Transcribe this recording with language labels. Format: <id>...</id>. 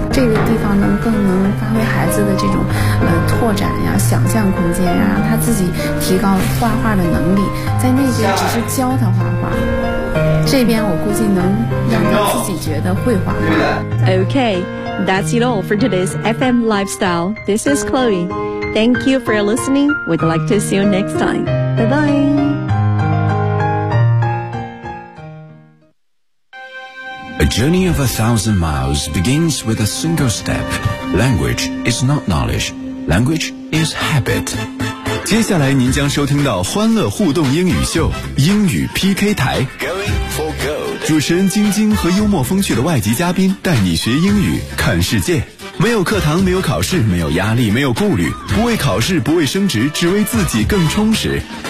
<zh>这个地方能更能发挥孩子的这种拓展呀、想象空间呀，让他自己提高画画的能力。在那边只是教他画画，这边我估计能让他自己觉得会画。</zh> <en>Okay, that's it all for today's FM Lifestyle. This is Chloe. Thank you for listening. We'd like to see you next time. Bye bye. A journey of 1,000 miles begins with a single step. Language is not knowledge. Language is habit.</en> <zh>接下来您将收听到欢乐互动英语秀英语 PK 台。主持人晶晶和幽默风趣的外籍嘉宾带你学英语看世界。没有课堂，没有考试，没有压力，没有顾虑，不为考试，不为升职，只为自己更充实。</zh>